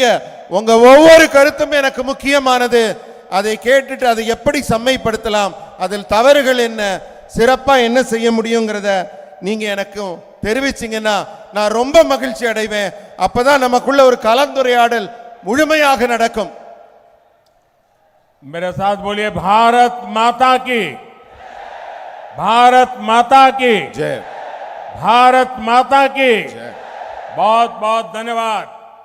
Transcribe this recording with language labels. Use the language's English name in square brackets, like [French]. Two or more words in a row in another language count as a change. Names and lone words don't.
[Tamil] உங்க ஒவ்வொரு கருத்தும் எனக்கு முக்கியமானது. அதை கேட்டுட்டு அதை எப்படி செம்மைப்படுத்தலாம், அதில் தவறுகள் என்ன, சிறப்பா என்ன செய்ய முடியுங்கிறத நீங்க எனக்கு தெரிவிச்சீங்கன்னா நான் ரொம்ப மகிழ்ச்சி அடைவேன். அப்பதான் நமக்குள்ள ஒரு கலந்துரையாடல் முழுமையாக நடக்கும். [Hindi] मेरे साथ बोलिए भारत माता की, भारत माता की जय, भारत माता की बहुत बहुत धन्यवाद।